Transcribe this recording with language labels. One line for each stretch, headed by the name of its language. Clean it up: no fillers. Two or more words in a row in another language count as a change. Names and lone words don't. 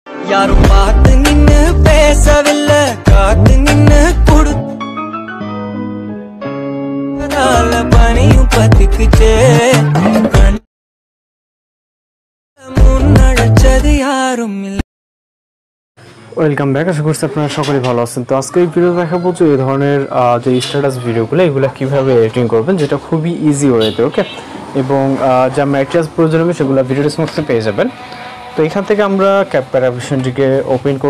Tamil: யாரும் பார்த்து நின்னு பேசவில்லை காத்து நின்னு கொடுத்தால பனியும் பத்திக்குச்சே முன்னடைச்சது யாரும் இல்லை।
English: welcome back,
Bangla: আশা করছি আপনারা সকলেই ভালো আছেন। তো আজকে এই ভিডিও দেখাবো যে এই ধরনের যে স্ট্যাটাস ভিডিওগুলো এগুলো কীভাবে এডিটিং করবেন, যেটা খুবই ইজি ওয়েতে, ওকে। এবং যা ম্যাটেরিয়ালস প্রয়োজন হবে সেগুলো ভিডিও ডিসক্রিপশনে পেয়ে যাবেন। তো এখান থেকে আমরা ক্যাপকাট অ্যাপ্লিকেশনটিকে ওপেন করব।